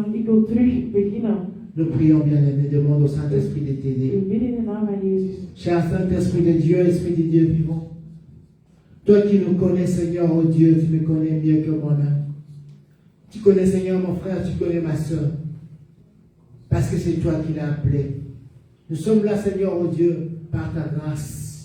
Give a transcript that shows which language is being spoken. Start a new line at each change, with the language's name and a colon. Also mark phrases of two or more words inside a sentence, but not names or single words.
Dutch: ik wil terug beginnen.
French: Nous prions, bien-aimés, demande au Saint-Esprit de t'aider.
Dutch: We bidden in de naam van Jezus.
French: Cher Saint-Esprit de Dieu, Esprit de Dieu vivant, toi qui nous connais, Seigneur, oh Dieu, tu me connais mieux que moi-même. Tu connais, Seigneur, mon frère, tu connais ma soeur. Parce que c'est toi qui l'as appelé. Nous sommes là, Seigneur, oh Dieu, par ta grâce.